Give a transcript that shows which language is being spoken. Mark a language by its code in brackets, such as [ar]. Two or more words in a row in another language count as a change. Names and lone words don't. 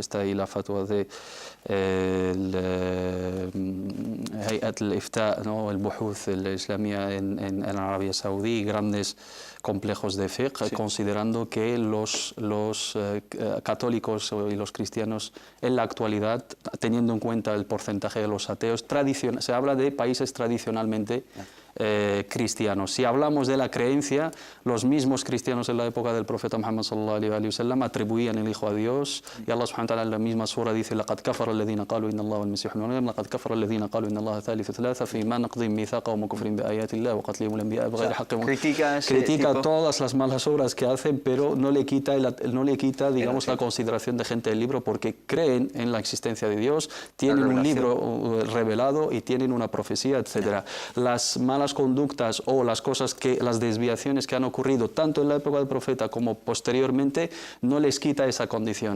[es] Está ahí la fatwa de Hayat al-Ifta, ¿no?, el Buhuth, la Islamia en Arabia Saudí, y grandes complejos de fiqh, considerando que los católicos y los cristianos en la actualidad, teniendo en cuenta el porcentaje de los ateos, se habla de países tradicionalmente cristianos. Si hablamos de la creencia, los mismos cristianos en la época del profeta Muhammad [ar] صلى الله عليه وسلم [es] atribuían el Hijo a Dios, y Allah [ar] سبحانه وتعالى [es] en la misma sura dice: [ar] "لقد كفر الذين قالوا إن الله المسيح ابن مريم لقد كفر الذين قالوا إن الله ثالث ثلاثة فبما نقضهم ميثاقهم وكفرهم بآيات الله وقتلهم الأنبياء بغير حق." [es] Critica todas las malas obras que hacen, pero no le quita, digamos, la consideración de gente del libro, porque creen en la existencia de Dios, tienen un libro revelado y tienen una profecía, etcétera. Las malas malas conductas o las cosas las desviaciones que han ocurrido tanto en la época del profeta como posteriormente, no les quita esa condición.